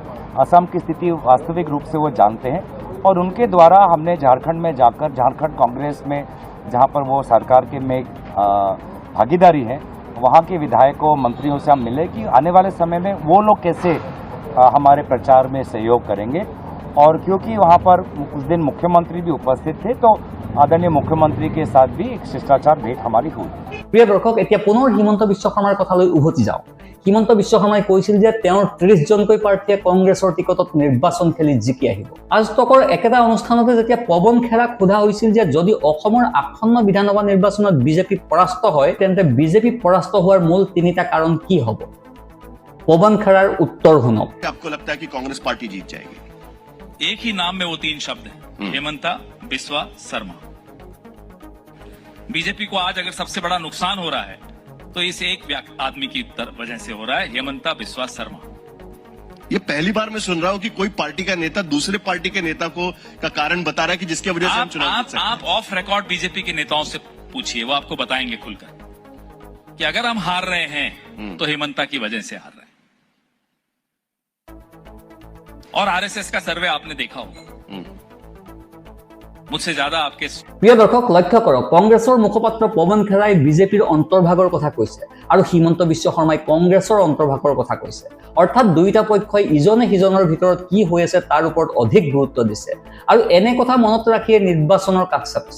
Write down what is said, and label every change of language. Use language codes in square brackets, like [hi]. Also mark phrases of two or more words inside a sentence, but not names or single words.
[hi] असम की स्थिति वास्तविक रूप से वो जानते हैं और उनके द्वारा हमने झारखंड में जाकर झारखंड कांग्रेस में जहाँ पर वो सरकार के में भागीदारी है, वहाँ के विधायकों मंत्रियों से हम मिले कि आने वाले समय में वो लोग कैसे हमारे प्रचार में सहयोग करेंगे। और क्योंकि वहाँ पर उस दिन मुख्यमंत्री भी उपस्थित थे तो आदरणीय मुख्यमंत्री के साथ भी एक शिष्टाचार भेंट हमारी हुई। [as] প্ৰিয় দৰ্শক, এতিয়া পুনৰ হিমন্ত বিশ্ব শৰ্মাৰ কথালৈ উভতি যাওঁ। হিমন্ত বিশ্ব শৰ্মাই কৈছিল যে তেওঁৰ 30 জনকৈ প্ৰাৰ্থীয়ে কংগ্ৰেছৰ টিকটত নিৰ্বাচন খেলি জিকি আহিব। আজ তকৰ একেটা অনুষ্ঠানতে যেতিয়া পৱন খেৰাক সোধা হৈছিল যে যদি অসমৰ আসন্ন বিধানসভা নিৰ্বাচনত বিজেপি পৰাস্ত হয় তেন্তে বিজেপি পৰাস্ত হোৱাৰ মূল তিনিটা কাৰণ কি হ'ব, পৱন খেৰাৰ উত্তৰ শুনক। [hi] आपको लगता है कि कांग्रेस पार्टी जीत जाएगी? एक ही नाम में वो 3 शब्द हैं, हेमंता बिस्वा शर्मा। बीजेपी को आज अगर सबसे बड़ा नुकसान हो रहा है तो इस एक आदमी की वजह से हो रहा है, हेमंता बिस्वा शर्मा। ये पहली बार मैं सुन रहा हूँ कि कोई पार्टी का नेता दूसरे पार्टी के नेता को का कारण बता रहा है कि जिसकी वजह से हम चुनाव जीत सकते हैं। आप [en] off record [hi] बीजेपी के नेताओं से पूछिए, वो आपको बताएंगे खुलकर कि अगर हम हार रहे हैं तो हेमंता की वजह से हार रहे हैं। और आरएसएस का सर्वे आपने देखा होगा, मुझसे ज्यादा आपके। [as] প্ৰিয় দৰ্শক, লক্ষ্য কৰক, কংগ্ৰেছৰ মুখপাত্ৰ পৱন খেৰাই বিজেপিৰ অন্তৰ্ভাগৰ কথা কৈছে আৰু হিমন্ত বিশ্ব শৰ্মাই কংগ্ৰেছৰ অন্তৰ্ভাগৰ কথা কৈছে। অৰ্থাৎ দুয়োটা পক্ষই ইজনে সিজনৰ ভিতৰত কি হৈ আছে তাৰ ওপৰত অধিক গুৰুত্ব দিছে আৰু এনে কথা মনত ৰাখিয়ে নিৰ্বাচনৰ কাষ চাপিছে।